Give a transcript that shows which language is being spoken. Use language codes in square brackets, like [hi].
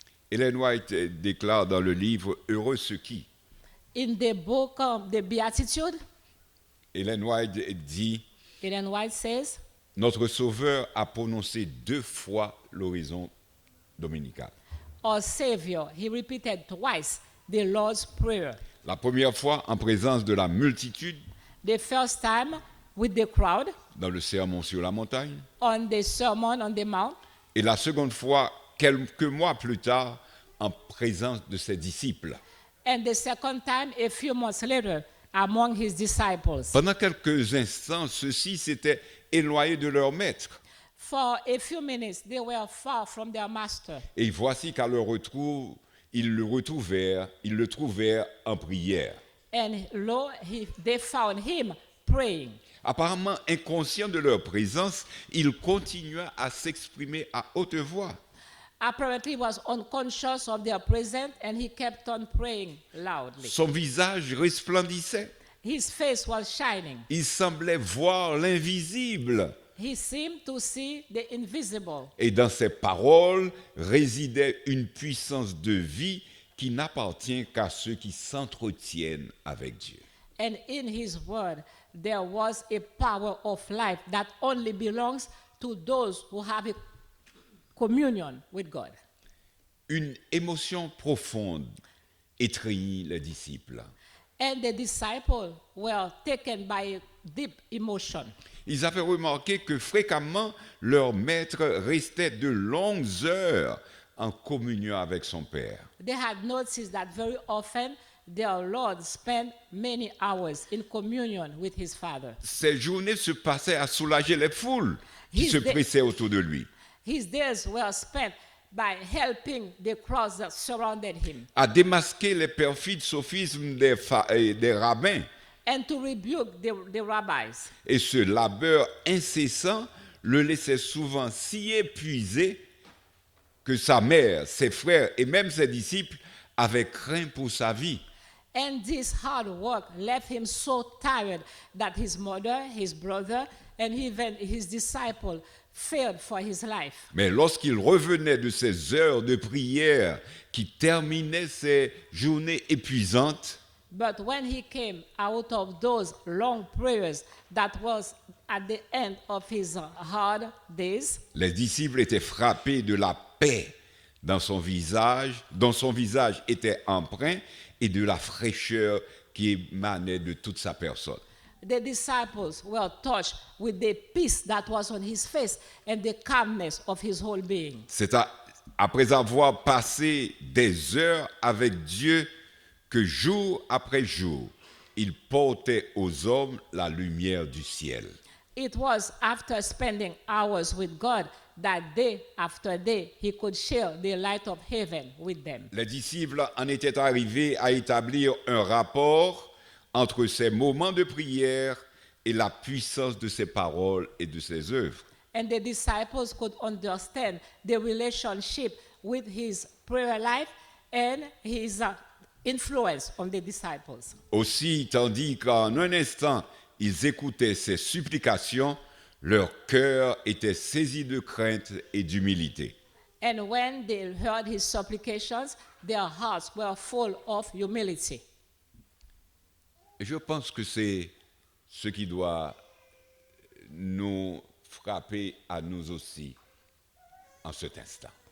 [fr] Ellen White déclare dans le livre « Heureux ceux qui ». [en] In the book of the Beatitude, [fr] Ellen White dit [en] Ellen White says, [fr] « Notre Sauveur a prononcé 2 fois l'oraison dominicale. [en] our Savior, he repeated twice the Lord's Prayer. [fr] La première fois en présence de la multitude [en] The first time with the crowd [fr] dans le sermon sur la montagne [en] on the Sermon on the Mount, [fr] et la seconde fois quelques mois plus tard en présence de ses disciples. [en] and the second time a few months later among his disciples. [fr] Pendant quelques instants, ceux-ci s'étaient éloignés de leur maître. [en] For a few minutes, they were far from their master. [fr] Et voici qu'à leur retour, ils le trouvèrent en prière. [en] And lo, they found him praying. [fr] Apparemment inconscients de leur présence, ils continuaient à s'exprimer à haute voix. [en] Apparently, he was unconscious of their presence and he kept on praying loudly. [fr] Son visage resplendissait. [en] His face was shining. [fr] Il semblait voir l'invisible. [en] He seemed to see the invisible. [fr] Et dans ses paroles résidait une puissance de vie qui n'appartient qu'à ceux qui s'entretiennent avec Dieu. [en] And in his word, there was a power of life that only belongs to those who have a communion with God. [fr] Une émotion profonde étreignit les disciples. [en] And the disciples were taken by a deep emotion. [fr] Ils avaient remarqué que fréquemment, leur maître restait de longues heures en communion avec son Père. [en] They had noticed that very often their Lord spent many hours in communion with his Father. [fr] Ces journées se passaient à soulager les foules qui [en] His [fr] se [en] day- [fr] pressaient autour de lui, [en] His days were spent by helping the crowds that surrounded him [fr] à démasquer les perfides sophismes des rabbins. [en] and to rebuke the rabbis. [fr] Et ce labeur incessant le laissait souvent si épuisé que sa mère, ses frères et même ses disciples avaient craint pour sa vie. [en] And this hard work left him so tired that his mother, his brother, and even his disciple feared for his life. [fr] Mais lorsqu'il revenait de ces heures de prière qui terminaient ces journées épuisantes, [en] But when he came out of those long prayers that was at the end of his hard days, [fr] les disciples étaient frappés de la paix dans son visage, dont son visage était empreint, et de la fraîcheur qui émanait de toute sa personne. [en] The disciples were touched with the peace that was on his face and the calmness of his whole being. [fr] C'est après avoir passé des heures avec Dieu que jour après jour, il portait aux hommes la lumière du ciel. [en] It was after spending hours with God that day after day he could share the light of heaven with them. [fr] Les disciples en étaient arrivés à établir un rapport entre ces moments de prière et la puissance de ses paroles et de ses œuvres. [en] And the disciples could understand the relationship with his prayer life and his influence on the disciples. [fr] Aussi, tandis qu'en un instant, ils écoutaient ses supplications, leur cœur était saisi de crainte et d'humilité. [en] And when they heard his supplications, their hearts were full of humility. [fr] Et je pense que c'est ce qui doit nous frapper à nous aussi en cet instant.